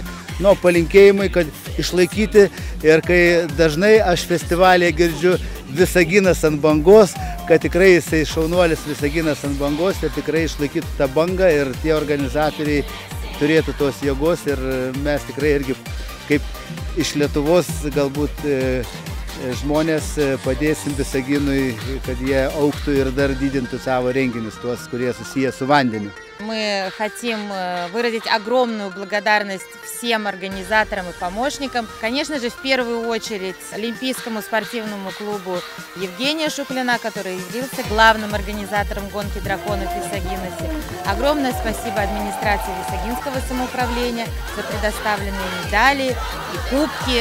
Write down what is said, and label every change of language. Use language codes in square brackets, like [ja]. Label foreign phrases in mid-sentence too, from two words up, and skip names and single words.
[lt] Nu, palinkėjimai, kad išlaikyti ir kai dažnai aš festivalyje girdžiu Visaginas ant bangos, kad tikrai jisai šaunuolis Visaginas ant bangos ir tikrai išlaikytų tą bangą ir tie organizatoriai turėtų tos jėgos ir mes tikrai irgi kaip iš Lietuvos galbūt žmonės padėsim Visaginui, kad jie augtų ir dar didintų savo renginius, tuos, kurie susiję su vandeniu. [ru] Мы хотим выразить огромную благодарность всем организаторам и помощникам. Конечно же, в первую очередь Олимпийскому спортивному клубу Евгения Шуклина, который явился главным организатором гонки драконов в Висагиносе. Огромное спасибо администрации Висагинского самоуправления за предоставленные медали и кубки.